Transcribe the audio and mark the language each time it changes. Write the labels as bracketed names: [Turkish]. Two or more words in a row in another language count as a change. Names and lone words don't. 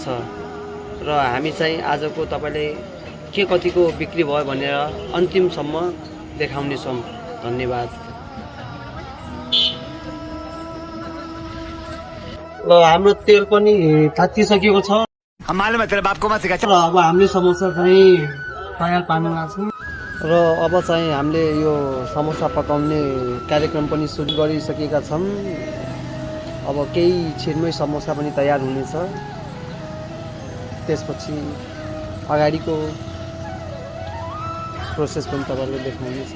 [Nepali] र हामी चाहिँ आजको तपाईले के कतिको बिक्री भयो भनेर अन्तिमसम्म देखाउनेछौँ। धन्यवाद। ल हाम्रो तेल पनि तातिसकेको छ [Hindi] हम मालूम है तेरे बाप को मत सिखा। [Nepali] र अब हामीले समोसा चाहिँ तयार पार्नुमा छौँ र अब चाहिँ हामीले यो समोसा पकाउने कार्यक्रम पनि सुरु गरिसकेका छौँ। अब केही छिनमै समोसा पनि तयार हुनेछ, त्यसपछि अगाडिको प्रोसेस पनि तपाईँहरूले देखाउनेछौँ।